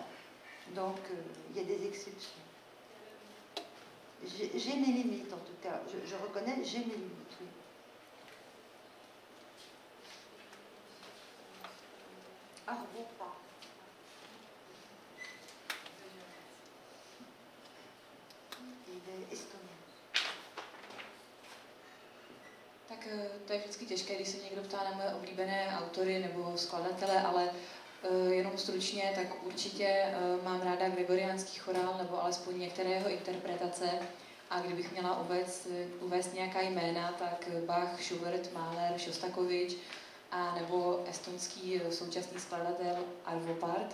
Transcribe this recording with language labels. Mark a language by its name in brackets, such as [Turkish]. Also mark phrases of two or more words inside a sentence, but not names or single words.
[French] Donc il y a des exceptions. J'ai mes limites en tout cas. Je reconnais, j'ai mes limites, oui. Arvopa. Il est estonien. [Czech] Tak to je vždycky těžké, když se někdo ptá na moje oblíbené autory nebo skladatele, ale jenom stručně, tak určitě mám ráda gregoriánský chorál nebo alespoň některé jeho interpretace. A kdybych měla uvést nějaká jména, tak Bach, Schubert, Mahler, Šostakovič a nebo estonský současný skladatel Arvo Pärt.